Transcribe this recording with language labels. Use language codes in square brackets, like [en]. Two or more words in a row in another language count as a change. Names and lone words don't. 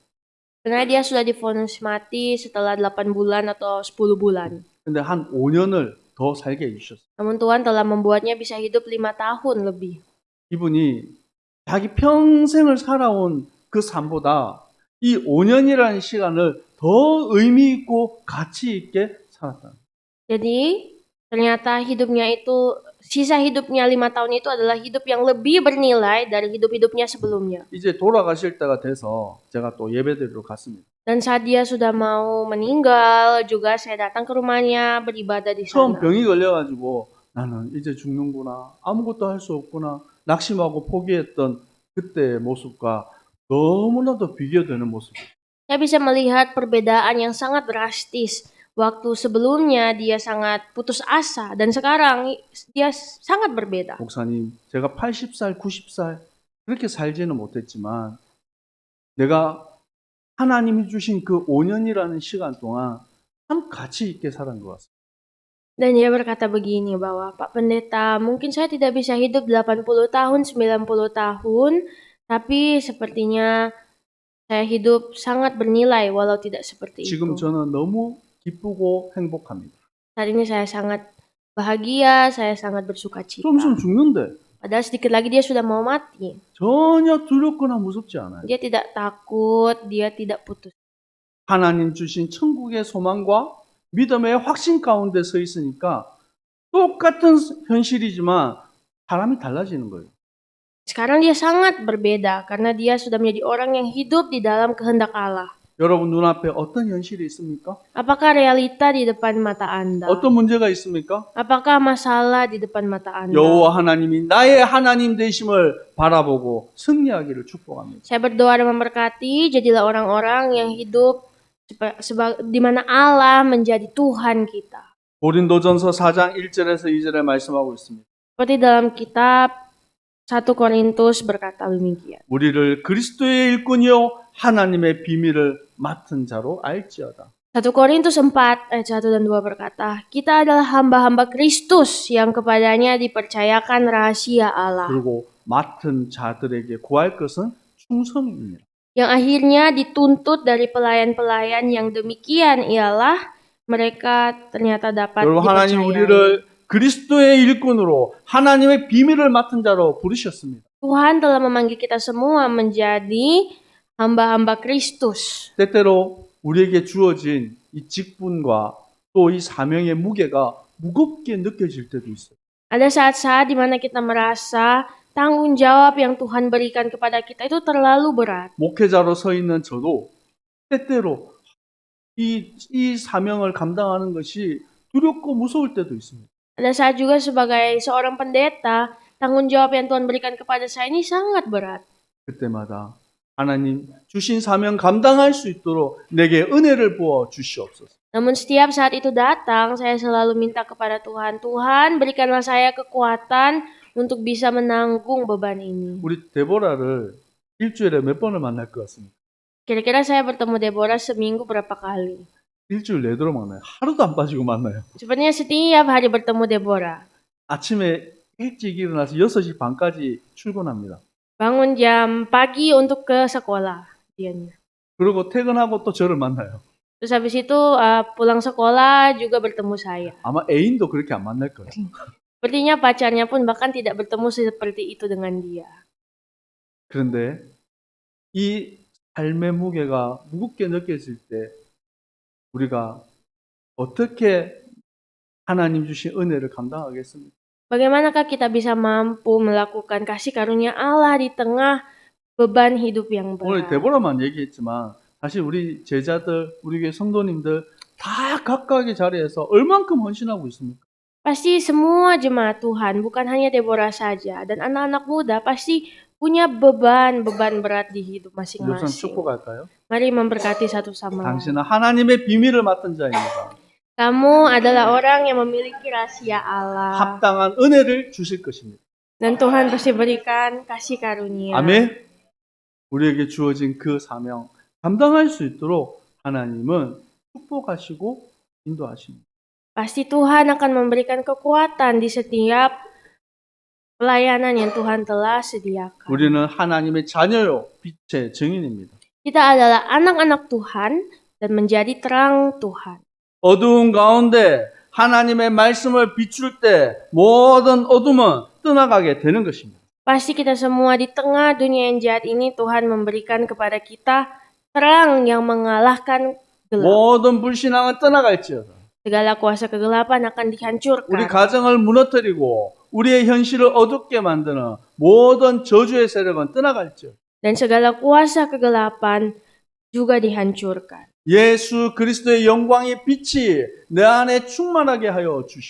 [id] Karena dia sudah divonis mati setelah 8 bulan atau 10 bulan. [ko] 근데 한 5년을 더 살게 해주셨어요. [id] Namun Tuhan telah membuatnya bisa hidup 5 tahun lebih. [ko] 이분이 자기 평생을 살아온 그 삶보다 이 5년이라는 시간을 더 의미 있고 가치 있게 살았다. [id] Jadi ternyata hidupnya itu, sisa hidupnya 5 tahun itu adalah hidup yang lebih bernilai dari hidup-hidupnya sebelumnya. [ko] 이제 돌아가실 때가 돼서 제가 또 예배드리러 갔습니다. [id] Dan saat dia sudah mau meninggal, juga saya datang ke rumahnya beribadah di 처음 sana. [ko] 병이 걸려가지고 나는 이제 죽는구나, 아무것도 할 수 없구나, 낙심하고 포기했던 그때의 모습과 너무나도 비교되는 모습. [id] Saya bisa melihat perbedaan yang sangat drastis. Waktu sebelumnya dia sangat putus asa dan sekarang dia sangat berbeda. [ko] 목사님, 제가 80살, 90살 그렇게 살지는 못했지만 내가 하나님이 주신 그 5년이라는 시간 동안 참 가치 있게 살은 것 같습니다. [id] Dan dia berkata begini bahwa, Pak Pendeta, mungkin saya tidak bisa hidup 80 tahun, 90 tahun, tapi sepertinya saya hidup sangat bernilai walau tidak seperti 지금 itu. [ko] 저는 너무 기쁘고 행복합니다. [id] Saat ini saya sangat bahagia, saya sangat bersuka cita. [ko] 좀 있으면 죽는데 [id] Padahal sedikit lagi dia sudah mau mati. [ko] 전혀 두렵거나 무섭지 않아요. [id] Dia tidak takut, dia tidak putus. [ko] 하나님 주신 천국의 소망과 믿음의 확신 가운데 서 있으니까 똑같은 현실이지만 사람이 달라지는 거예요. [id] Sekarang dia sangat berbeda karena dia sudah menjadi orang yang hidup di dalam kehendak Allah. [ko] 여러분 눈앞에 어떤 현실이 있습니까? [id] Apakah realita di depan mata Anda? [ko] 어떤 문제가 있습니까? [id] Apakah masalah di depan mata Anda? [ko] 여호와 하나님이 나의 하나님 되심을 바라보고 승리하기를 축복합니다. [id] Saya berdoa dan memberkati, jadilah orang-orang yang hidup di mana Allah menjadi Tuhan kita. [ko] 고린도전서 4장 1절에서 2절에 말씀하고 있습니다. [id] Seperti dalam kitab 1 Korintus berkata demikian. [ko] 우리를 그리스도의 일꾼이요 하나님의 비밀을 맡은 자로 알지어다. [id] 1 Korintus 4 ayat 1 dan 2 berkata, kita adalah hamba-hamba Kristus yang kepadanya dipercayakan rahasia Allah. [ko] 그리고 맡은 자들에게 구할 것은 충성입니다. [id] Yang akhirnya dituntut dari pelayan-pelayan yang demikian ialah mereka ternyata dapat [ko] 여러분, 하나님 [id] dipercayai. [ko] 우리를 그리스도의 일꾼으로 하나님의 비밀을 맡은 자로 부르셨습니다. [id] Tuhan telah memanggil kita semua menjadi hamba-hamba Kristus. [ko] 때때로 우리에게 주어진 이 직분과 또 이 사명의 무게가 무겁게 느껴질 때도 있어요. [id] Ada saat-saat di mana kita merasa tanggung jawab yang Tuhan berikan kepada kita itu terlalu berat. [ko] 목회자로 서 있는 저도 때때로 이 사명을 감당하는 것이 두렵고 무서울 때도 있습니다. [id] Ada saat juga sebagai seorang pendeta, tanggung jawab yang Tuhan berikan kepada saya ini sangat berat. [ko] 그때마다 하나님 주신 사명 감당할 수 있도록 내게 은혜를 부어 주시옵소서. [id] Namun setiap saat itu datang, saya selalu minta kepada Tuhan, Tuhan berikanlah saya kekuatan untuk bisa menanggung beban ini. [ko] 우리 데보라를 일주일에 몇 번을 만날 것 같습니까? [id] Kira-kira saya bertemu Deborah seminggu berapa kali? [ko] 일주일 내도록 만나요. 하루도 안 빠지고 만나요. [id] Sepertinya setiap hari bertemu Deborah. [ko] 아침에 일찍 일어나서 6시 반까지 출근합니다. [id] Bangun jam pagi untuk ke sekolah dianya. [ko] 그리고 퇴근하고 또 저를 만나요. [id] Terus habis itu pulang sekolah juga bertemu saya. [ko] 아마 애인도 그렇게 안 만날 거예요. [id] Sepertinya pacarnya pun bahkan tidak bertemu seperti itu dengan dia. [ko] 그런데 이 삶의 무게가 무겁게 느껴질 때 우리가 어떻게 하나님 주신 은혜를 감당하겠습니까? [id] Bagaimanakah kita bisa mampu melakukan kasih karunia Allah di tengah beban hidup yang 오늘 berat? [ko] 데보라만 얘기했지만 사실 우리 제자들, 우리 교회 성도님들 다 각각의 자리에서 얼만큼 헌신하고 있습니까? [id] Pasti semua jemaat Tuhan, bukan hanya Deborah saja, dan anak-anak muda pasti punya beban berat di hidup 우선 masing-masing. [ko] 축복할까요? [id] Mari memberkati satu sama lain. [ko] 당신은 하나님의 비밀을 맡은 자입니다. [id] Kamu adalah orang yang memiliki rahasia Allah. [ko] 합당한 은혜를 주실 것입니다. [id] Dan Tuhan pasti berikan kasih karunia. [ko] 아멘. 우리에게 주어진 그 사명 감당할 수 있도록 하나님은 축복하시고 인도하십니다. [id] Pasti Tuhan akan memberikan kekuatan di setiap pelayanan yang Tuhan telah sediakan. [ko] 우리는 하나님의 자녀요, 빛의 증인입니다. [id] Kita adalah anak-anak Tuhan dan menjadi terang Tuhan. [ko] 어두운 가운데 하나님의 말씀을 비출 때 모든 어둠은 떠나가게 되는 것입니다. [id] Pasti kita semua di tengah dunia yang jahat ini Tuhan memberikan kepada kita terang yang mengalahkan gelap. [ko] 모든 불신앙은 떠나갈지어다. [id] Segala kuasa kegelapan akan 우리 dihancurkan. [ko] 가정을 무너뜨리고 우리의 현실을 어둡게 만드는 모든 저주의 세력은 떠나갈지어다. [id] Dan segala kuasa kegelapan juga dihancurkan. [ko] 예수 그리스도의 영광의 빛이 내 안에 충만하게 하여 주시오.